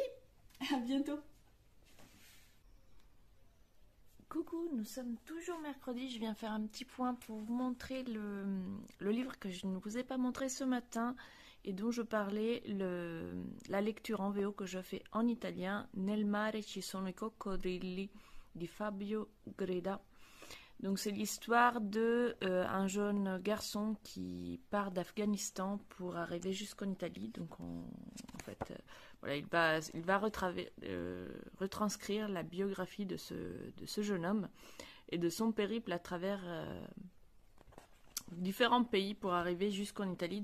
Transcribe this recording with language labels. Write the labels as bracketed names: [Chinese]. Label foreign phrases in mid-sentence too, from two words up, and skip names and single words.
[French] À bientôt. Coucou, nous sommes toujours mercredi. Je viens faire un petit point pour vous montrer le livre que je ne vous ai pas montré ce matin. et dont je parlais la lecture en VO que je fais en italien, Nel mare ci sono i coccodrilli di Fabio Greda. Donc c'est l'histoire de un jeune garçon qui part d'Afghanistan pour arriver jusqu'en Italie. Donc en fait, voilà, il va retranscrire la biographie de ce jeune homme et de son périple à travers différents pays pour arriver jusqu'en Italie.